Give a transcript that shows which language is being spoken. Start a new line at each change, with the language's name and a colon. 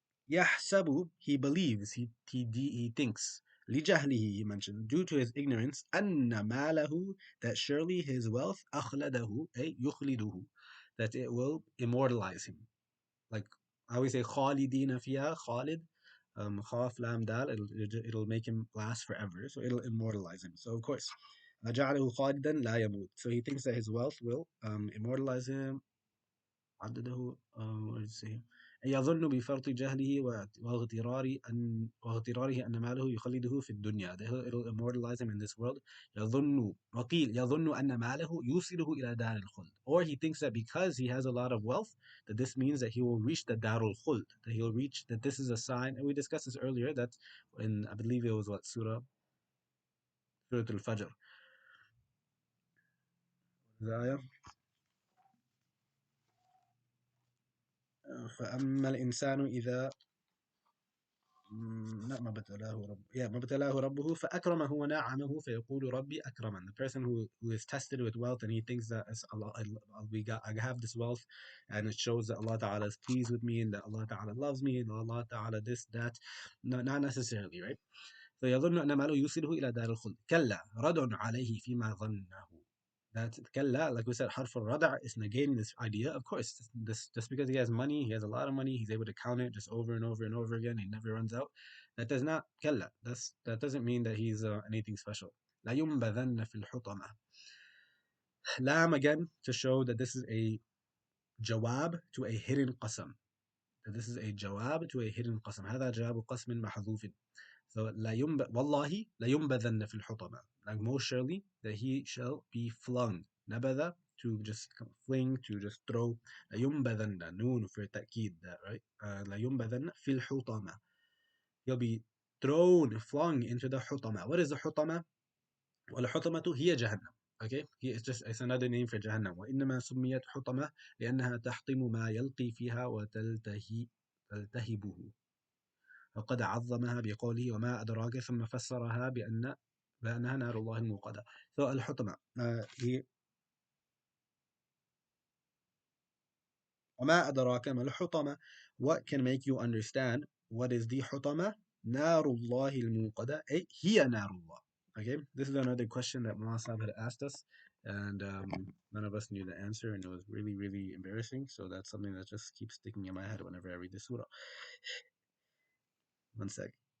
Arabic: يحسب,
English: he believes, he thinks.
Arabic: لجهله,
English: he mentioned, due to his ignorance,
Arabic: أن ماله,
English: that surely his wealth
Arabic: أخلده, أي يخلده,
English: that it will immortalize him. Like I always say
Arabic: خالدين فيها, خالد, خاف لام دال,
English: it'll make him last forever, so it'll immortalize him. So of course
Arabic: جعله خالدا لا يموت,
English: so he thinks that his wealth will immortalize him.
Arabic: عدده
English: what did it say?
Arabic: يظن بفرط جهله واغتراره أن ماله يخلده في الدنيا,
English: that it'll immortalize him in this world.
Arabic: يظن, وقيل يظن أن ماله يوصله إلى دار الخلد,
English: or he thinks that because he has a lot of wealth, that this means that he will reach the darul khuld, that he'll reach, that this is a sign, and we discussed this earlier, that in, I believe it was what, Surat al-Fajr, the ayah,
Arabic: فأما الإنسان إذا لا ما ابتلاه رب ما ابتلاه ربه فأكرمه ونعمه فيقول ربي أكرمن.
English: The person who is tested with wealth and he thinks that as Allah, I have this wealth and it shows that Allah Ta'ala is pleased with me and that Allah Ta'ala loves me and Allah Ta'ala this, that. No, not necessarily, right?
Arabic: فيظن أن ماله يوصله إلى دار الخلد كلا ردع عليه فيما ظنه.
English: That
Arabic: كلا,
English: like we said,
Arabic: حرف الردع
English: is negating this idea. Of course, this just because he has money, he has a lot of money, he's able to count it just over and over and over again, he never runs out. That does not كلا. That doesn't mean that he's anything special.
Arabic: لا ينبذن في الحطمة.
English: Lam again to show that this is a jawab to a hidden qasam. That this is a jawab to a hidden qasam.
Arabic: هذا جواب قسم محذوف.
English: So
Arabic: والله لينبذن في الحطمة.
English: Like most surely that he shall be flung.
Arabic: نبذ,
English: to just fling, to just throw.
Arabic: لينبذن,
English: noon for
Arabic: تأكيد,
English: that right?
Arabic: لينبذن في الحطمة.
English: He'll be thrown, flung into the حطمة. What is the حطمة?
Arabic: والحطمة هي جهنم.
English: Okay, it's another name for جهنم.
Arabic: وإنما سميت حطمة لأنها تحطم ما يلقي فيها تلتهبه. وقد عظمها بقوله وما أدراك, ثم فسرها بأنها نار الله الموقدة.
English: So
Arabic: الحطمة, وما أدراك ما الحطمة,
English: what can make you understand what is the حطمة?
Arabic: نار الله الموقدة, أي هي نار الله.
English: Okay, this is another question that Muasab had asked us, and none of us knew the answer, and it was really, really embarrassing. So that's something that just keeps sticking in my head whenever I read this surah. One sec.